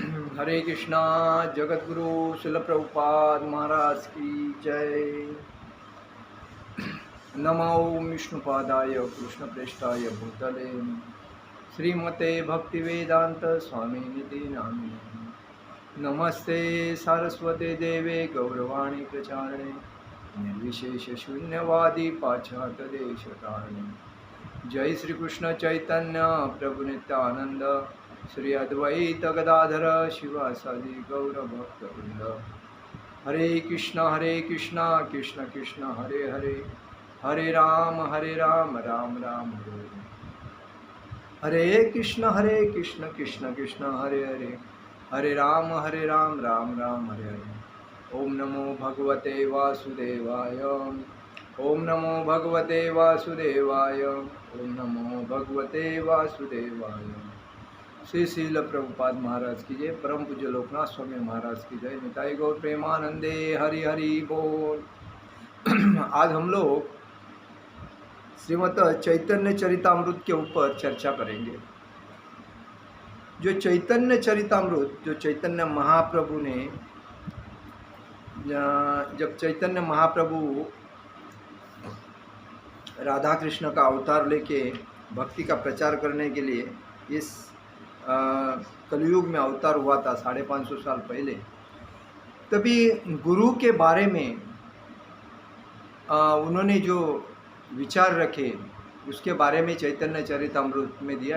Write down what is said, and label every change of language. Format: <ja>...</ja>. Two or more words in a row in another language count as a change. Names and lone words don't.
<hi>हरे कृष्णा। जगत गुरु शिल प्रभुपाद महाराज की जय।</hi> <sa>नमो विष्णुपादाय कृष्णप्रेष्ठाय भूतले श्रीमते भक्तिवेदांत स्वामी निधि नामिने। नमस्ते सारस्वते देवे गौरवाणी प्रचारिणे निर्विशेष शून्यवादी पाश्चात्य देशतारिणे।</sa> <bn>জয় শ্রী কৃষ্ণ চৈতন্য প্রভু নিত্যানন্দ শ্রী অদ্বৈত গদাধর শিবাসাদি গৌর ভক্তবৃন্দ।</bn> <sa>हरे कृष्ण कृष्ण कृष्ण हरे हरे, हरे राम राम राम हरे हरे। हरे कृष्ण कृष्ण कृष्ण हरे हरे, हरे राम राम राम हरे हरे। ओम नमो भगवते वासुदेवाय, ओम नमो भगवते वासुदेवाय, ओम नमो भगवते वासुदेवाय।</sa> <hi>श्री शील प्रभुपाद महाराज की जय। परम पूज्य लोकनाथ स्वामी महाराज की जय।</hi> <bn>নিতাই গৌর প্রেমানন্দে হরি হরি বোল।</bn> <hi>आज हम लोग श्रीमद चैतन्य चरितामृत के ऊपर चर्चा करेंगे। जो चैतन्य चरितामृत, जो चैतन्य महाप्रभु ने, जब चैतन्य महाप्रभु राधा कृष्ण का अवतार लेके भक्ति का प्रचार करने के लिए इस कलयुग में अवतार हुआ था 550 साल पहले, तभी गुरु के बारे में उन्होंने जो विचार रखे उसके बारे में चैतन्य चरितामृत में दिया।</hi>